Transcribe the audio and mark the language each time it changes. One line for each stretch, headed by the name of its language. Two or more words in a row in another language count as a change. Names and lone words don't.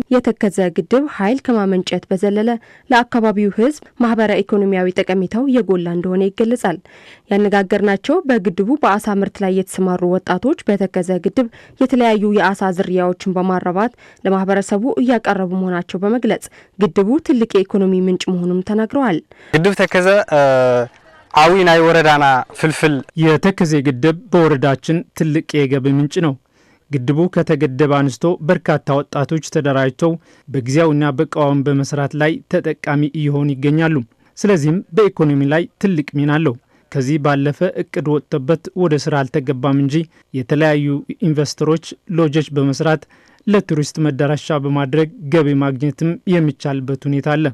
Amharic: የተከዘ ግድብ ኃይል ከማመንጨት በዘለለ ለአካባቢው ሕዝብ ማህበረ ኢኮኖሚያዊ ጠቀሜታው የጎላ እንደሆነ ይገለጻል። ያነጋገርናቸው በግድቡ በአሳ ምርት ላይ የተሰማሩ ወጣቶች በተከዘ ግድብ የተለያዩ የአሳ ዝርያዎችን በማራባት ለማህበረሰቡ እያቀረቡ መሆናቸው በመግለጽ ግድቡ ትልቅ የኢኮኖሚ ምንጭ መሆኑን ተናግረዋል።
Tigrinya: ግድብ ተከዘ አዊ ናይ ወረዳና ፍልፍል
Amharic: የተከዜ ግድብ በወረዳችን ትልቅ የገቢ ምንጭ ነው። ግድቡ ከተገደበ አንስቶ በርካታ ወጣቶች ተደራጅተው በጊዜያዊና በቋሚ በመስራት ላይ ተጠቃሚ እየሆኑ ይገኛሉ። ስለዚህም በኢኮኖሚ ላይ ትልቅ ሚና አለው። ከዚህ ባለፈ እቅድ ወጥቶበት ወደ ስራ አልተገባም እንጂ የተለያዩ ኢንቨስተሮች ሎጆች በመስራት ለቱሪስት መዳረሻ በማድረግ ገቢ ማግኘትም የሚቻልበት ሁኔታ አለ።